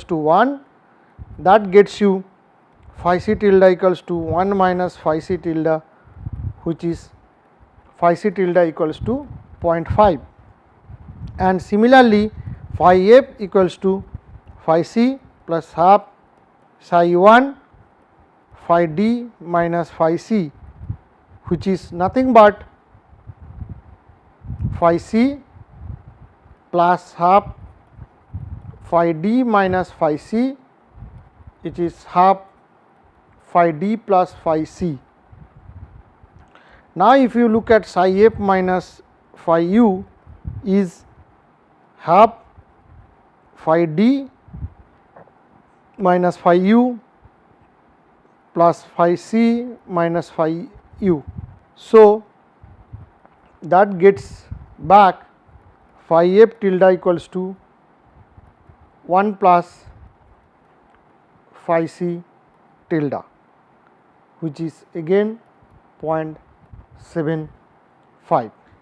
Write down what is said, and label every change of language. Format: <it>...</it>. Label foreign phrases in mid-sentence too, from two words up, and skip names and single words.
<en>to 1, that gets you phi c tilde equals to 1 minus phi c tilde, which is phi c tilde equals to 0.5, and similarly phi f equals to phi c plus half psi 1 phi d minus phi c, which is nothing but phi c plus half phi d minus phi c, which is half phi d plus phi c. Now, if you look at psi f minus phi u is half phi d minus phi u plus phi c minus phi u. So, that gets back phi f tilde equals to 1 plus phi c tilde, which is again 0.75.</en>